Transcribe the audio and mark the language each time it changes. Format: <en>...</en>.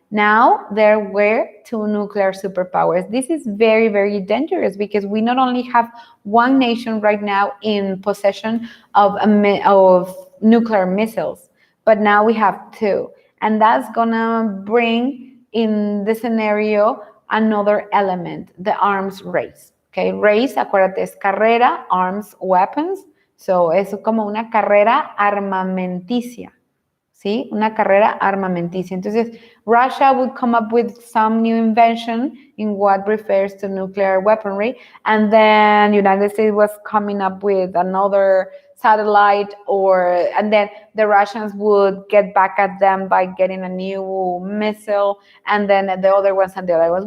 <en>Now there were two nuclear superpowers. This is very, very dangerous because we not only have one nation right now in possession of nuclear missiles, but now we have two. And that's gonna bring in the scenario another element, the arms race. Okay, race,</en> <es>acuérdate, es carrera,</es> <en>arms, weapons.</en> <es>So es como una carrera armamenticia. ¿Sí? Una carrera armamenticia.</es> <en>Entonces, Russia would come up with some new invention in what refers to nuclear weaponry, and then the United States was coming up with another satellite, and then the Russians would get back at them by getting a new missile, and then the other ones and the other ones.</en>